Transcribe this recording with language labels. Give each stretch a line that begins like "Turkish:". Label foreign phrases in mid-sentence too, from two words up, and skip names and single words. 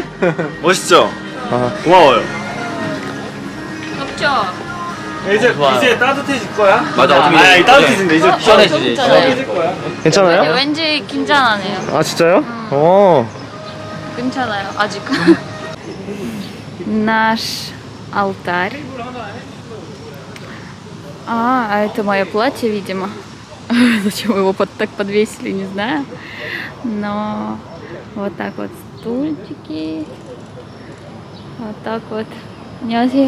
Korean: 멋있죠? 아. 고마워요. 덥죠? 이제 따뜻해질 거야? 맞아. 어떻게 아니 따뜻해진대 이제 시원해지지. 따뜻해질 거야. 괜찮아요? 왠지 긴장하네요. 아 진짜요? 어. 괜찮아요, 아직.
Russian: Наш алтарь. А это мое платье, видимо. Зачем его так подвесили, не знаю. Но вот так вот стульчики. Вот так вот. 안녕하세요.